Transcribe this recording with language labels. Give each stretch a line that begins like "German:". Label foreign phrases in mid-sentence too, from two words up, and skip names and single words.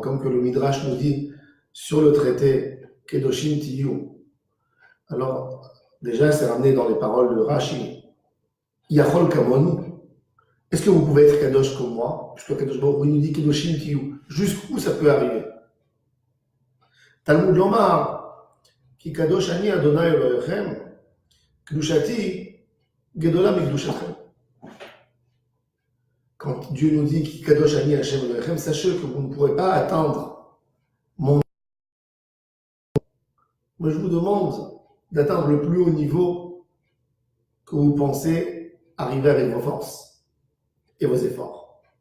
French: Comme que le Midrash nous dit sur le traité
Hebrew: קדושים תהיו.
French: Alors, déjà, c'est ramené dans les paroles de Rashi.
Hebrew: יכול כמוני.
French: Est-ce que vous pouvez être Kadosh comme moi? Puisque
Hebrew: קדוש ברוך הוא
French: nous dit
Hebrew: קדושים תהיו.
French: Jusqu'où ça peut arriver?
Hebrew: תלמוד לומר, כי קדוש אני ה' אלוהיכם, קדושתי גדולה מקדושתכם.
French: Quand Dieu nous dit
Hebrew: כי קדוש אני השם אלוהיכם,
French: sachez que vous ne pourrez pas atteindre mon. Moi, je vous demande d'atteindre le plus haut niveau que vous pensez arriver avec vos forces et vos efforts.